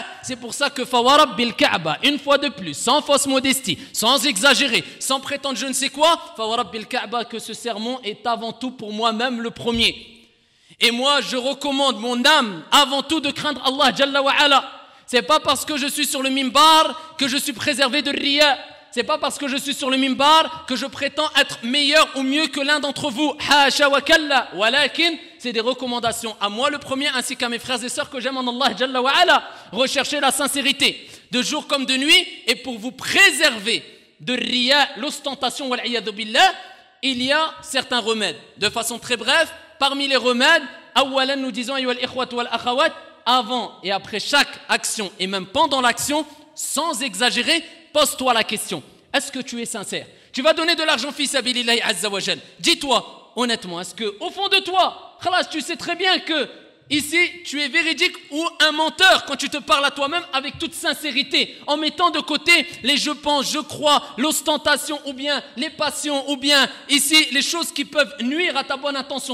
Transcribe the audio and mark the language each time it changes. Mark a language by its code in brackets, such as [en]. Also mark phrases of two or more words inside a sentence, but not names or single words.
[fr] C'est pour ça que [ar] فورب الكعبة, [fr] une fois de plus, sans fausse modestie, sans exagérer, sans prétendre je ne sais quoi, [ar] فورب الكعبة, [fr] que ce sermon est avant tout pour moi-même le premier. Et moi je recommande mon âme avant tout de craindre Allah [ar] جل وعلا. [fr] C'est pas parce que je suis sur le mimbar que je suis préservé de riya. C'est pas parce que je suis sur le mimbar que je prétends être meilleur ou mieux que l'un d'entre vous. [ar] حاشا وكلا. [fr] Walakin, c'est des recommandations à moi le premier ainsi qu'à mes frères et sœurs que j'aime en Allah [ar] جل وعلا. [fr] Recherchez la sincérité. de jour comme de nuit, et pour vous préserver de riya, l'ostentation, [ar] والعياذ بالله, [fr] il y a certains remèdes. De façon très brève, parmi les remèdes, awalan, nous disons, [ar] أيها الإخوة والأخوات, [fr] avant et après chaque action, et même pendant l'action, sans exagérer, pose-toi la question. Est-ce que tu es sincère? Tu vas donner de l'argent [ar] في سبيل الله عز وجل. [fr] Dis-toi, honnêtement, est-ce que au fond de toi, khalas, tu sais très bien que ici, tu es véridique ou un menteur quand tu te parles à toi-même avec toute sincérité, en mettant de côté les je pense, je crois, l'ostentation ou bien les passions ou bien ici les choses qui peuvent nuire à ta bonne intention.